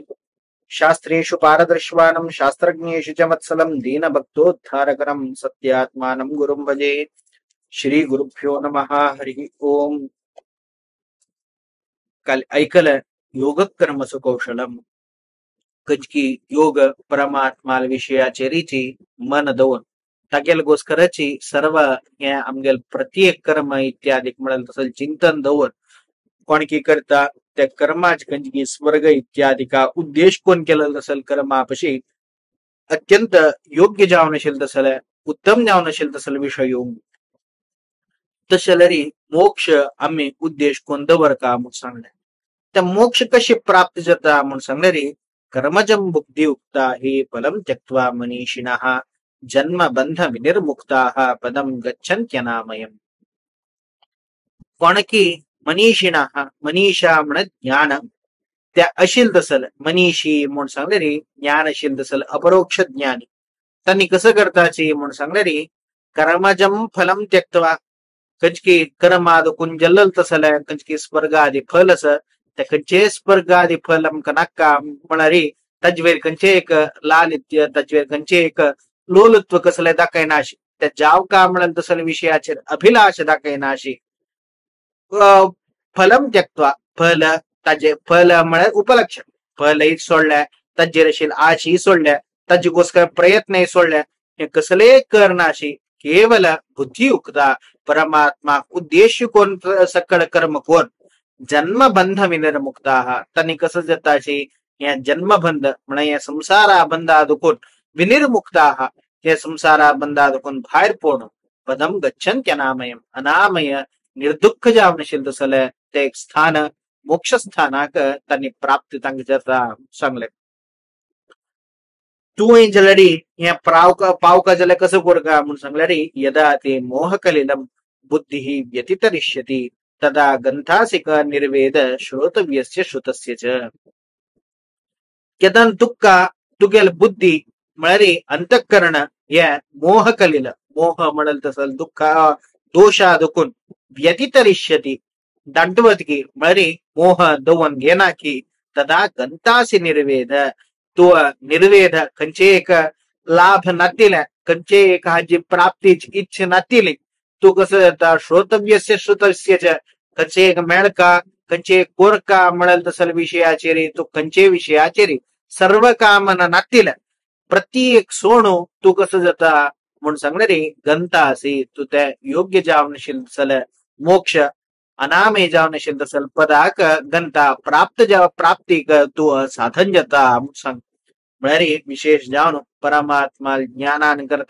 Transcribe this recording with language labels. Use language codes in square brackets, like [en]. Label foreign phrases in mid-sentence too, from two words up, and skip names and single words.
[sa] शास्त्रेषु पारदर्श्वानं शास्त्रज्ञेषु च वत्सलं दीनभक्तोद्धारकरं सत्यात्मानं गुरुं भजे। श्रीगुरुभ्यो नमः। हरिः ओम्. [kok] काल ऐकलं [sa] योगकर्मसु कौशलम [kok] कजकी योग परमात्मा विषयाचे रीती मन दवून तागेलगोस्करची सर्व हे आमगेल प्रत्येक कर्म इत्यादी म्हणल तसल चिंतन दवून कोणकी करता त्या कर्माच कंजकी स्वर्ग इत्यादी का उद्देश कोण केलं तसल कर्मापशी अत्यंत योग्य जावन असेल तसल उत्तम जावन असेल तसल विषय येऊन तसलरी मोक्ष आम्ही उद्देश कोण दवर का म्हणून सांगले. त्या मोक्ष कशी प्राप्त जाता म्हणून सांगणारी [sa] कर्मजम बुद्धियुक्ता हे फलम त्यक्त्वा मनीषिणः जन्म बंध विनिर्मुक्ताः पदम गच्छन्त्यनामयम्. [kok] कोणकी मनीषिणः मनीषा म्हण ज्ञान त्या अशील तसल मनीषी म्हणून सांगणारी ज्ञान अशील तसल अपरोक्ष ज्ञानी त्यांनी कसं करताची म्हणून सांगणारी [sa] कर्मजम फलम त्यक्त्वा [kok] कंचकी कर्माद कुंजल तसल कंचकी स्वर्गादि फल अस त्या कंचे स्वर्गादि फलम कनक्का म्हणणारी तज्वेर कंचे एक लालित्य तज्वेर कंचे एक लोलुत्व कसले दाखयनाशी त्या जाव का म्हणल तसल विषयाचे अभिलाष दाखयनाशी [sa] फलम त्यक्त्वा [kok] फल ताजे फल म्हण उपलक्षण फल सोडल्या तज्जेर असेल आशी सोडल्या तज्जेगोस्कर प्रयत्न सोडल्या हे कसले करनाशी केवल बुद्धियुक्ता परमात्मा उद्देश कोण सकळ कर्म कोण [sa] जन्मबंध विनिर्मुक्ता [kok] त्यांनी कसं जाताशी या जन्मबंध म्हण या संसारा बंधादुकून विनिर्मुक्ता या संसारा बंधादुकून बाहेर पोण [sa] पदम गच्छन्त्यनामयम् [kok] अनामय निर्दुःख जावनशील तसल ते एक स्थान मोक्ष स्थानाक त्यांनी प्राप्त तांग जाता सांगले. तू जलडी या पावका जल कसं कोरका म्हणून सांगल्यारी [sa] यदा ते मोहकलिलम बुद्धी व्यतितरिष्यति तदा गंथासिक निर्वेद श्रोतव्यस्य श्रुतस्य च. [kok] यदन तुक्का तुगेल बुद्धी म्हणारी अंतःकरण या मोहकलिल मोह म्हणल तसल दुःख दोषा दुखून व्यतितरिष्यति दांडवत की म्हणारी मोह दवन घेना की [sa] तदा गंतासी निर्वेद [kok] तो निर्वेद कंचे एक लाभ नातील कंचे एक हाजी प्राप्तीच इच्छा नातील तू कसं जाता [sa] श्रोतव्यस्य श्रुतस्य च [kok] कंचे एक मेळका कंचे एक कोरका म्हणल तसल विषयाचेरी तो कंचे विषयाचेरी सर्व कामना नातील प्रत्येक सोणू तू कसं जाता म्हणून सांगणारी गंता असे तू त्या योग्य जावनशील तसल मोक्ष अनामे जावनशील तसल पदाक गंता प्राप्ती तू साधन जाता सांग म्हणारी विशेष जावन परमात्मा ज्ञानान